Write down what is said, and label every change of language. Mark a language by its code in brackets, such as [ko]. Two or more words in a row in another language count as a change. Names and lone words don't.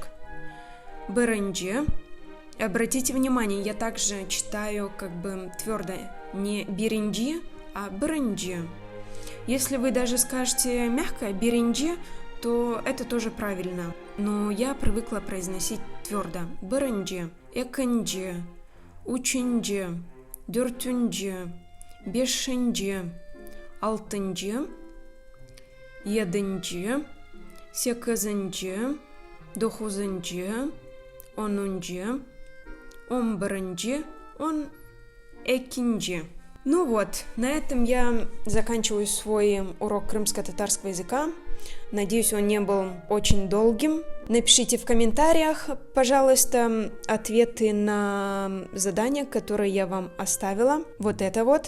[crh] Бырынджи. [ru] Обратите внимание, я также читаю как бы твердо, не биринджи, а бырынджи. Если вы даже скажете мягко биринджи, то это тоже правильно. Но я привыкла произносить твердо. [crh] Бырынджи, экинджи, учинджи, дёртюнджи, бешенджи, алтынджи, единджи, секызынджи, дохузынджи, онунджи, он-бырынджи, он экинджи. [ru] Ну вот, на этом я заканчиваю свой урок крымско-татарского языка. Надеюсь, он не был очень долгим. Напишите в комментариях, пожалуйста, ответы на задания, которые я вам оставила. Вот это вот.